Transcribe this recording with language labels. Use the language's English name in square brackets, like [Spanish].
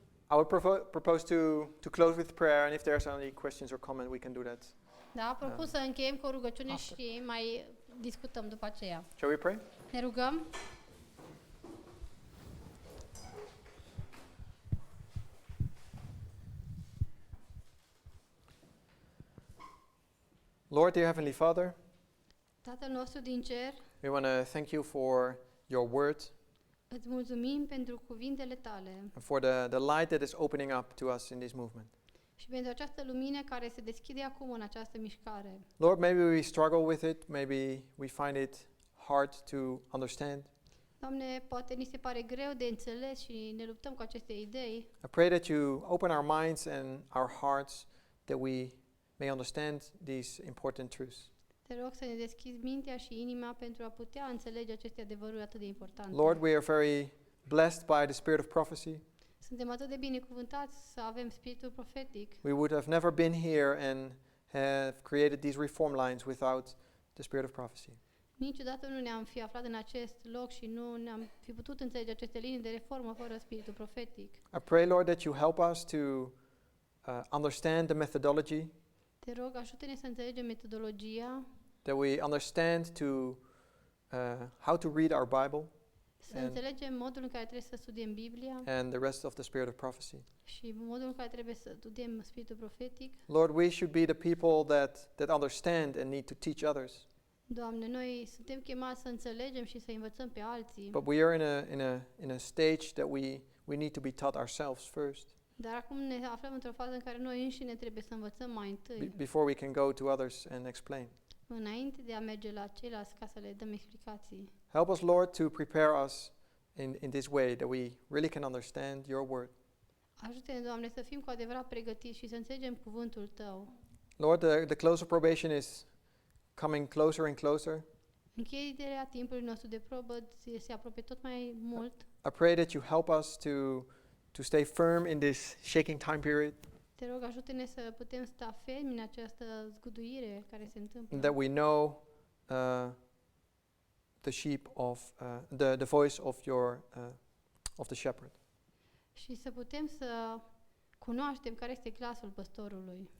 [English] I would propose to close with prayer, and if there's any questions or comment, we can do that. [Romanian] Da, propun să încheiem cu o rugăciune [English] After. [Romanian] și mai discutăm după aceea. [English] Shall we pray? [Romanian] Ne rugăm. [English] Lord, dear Heavenly Father, [Romanian] Tatăl nostru din cer, [English] we want to thank you for your word [Romanian] îți mulțumim pentru cuvintele tale [English] and for the light that is opening up to us in this movement. [Romanian] și pentru această lumină care se deschide acum în această mișcare. [English] Lord, maybe we struggle with it, maybe we find it hard to understand. [Romanian] Doamne, poate ni se pare greu de înțeles și ne luptăm cu aceste idei. [English] I pray that you open our minds and our hearts that we may understand these important truths. [Romanian] Te rog să ne deschizi mintea și inima pentru a putea înțelege aceste adevăruri atât de importante. [English] Lord, we are very blessed by the spirit of prophecy. [Romanian] Suntem atât de binecuvântați să avem spiritul profetic. [English] We would have never been here and have created these reform lines without the spirit of prophecy. [Romanian] Niciodată nu ne-am fi aflat în acest loc și nu ne-am fi putut înțelege aceste linii de reformă fără spiritul profetic. [English] I pray, Lord, that you help us to understand the methodology, [Romanian] Te rog, ajută-ne să înțelegem metodologia, [English] that we understand how to read our Bible [Romanian] să [English] And- [Romanian] înțelegem modul în care trebuie să studiem Biblia [English] and the rest of the spirit of prophecy. [Romanian] și modul în care trebuie să studiem spiritul profetic. [English] Lord, we should be the people that understand and need to teach others. [Romanian] Doamne, noi suntem chemați să înțelegem și să învățăm pe alții, [English] But we are in a stage that we need to be taught ourselves first [Romanian] dar acum ne aflăm într-o fază în care noi înșine trebuie să învățăm mai întâi, [English] before we can go to others and explain. [Romanian] înainte de a merge la ceilalți ca să le dăm explicații. [English] Help us, Lord, to prepare us in this way that we really can understand your word. [Romanian] Ajută-ne, Doamne, să fim cu adevărat pregătiți și să înțelegem cuvântul Tău. [English] Lord, the close of probation is coming closer and closer. [Romanian] Încheierea timpului nostru de probă se apropie tot mai mult. [English] I pray that you help us to stay firm in this shaking time period, [Romanian] Te rog, ajută-ne să putem sta fermi în această zguduire care se [English] and [Romanian] întâmplă. [English] that we know the sheep of the voice of the shepherd. [Romanian] Și să putem să cunoaștem care este glasul păstorului.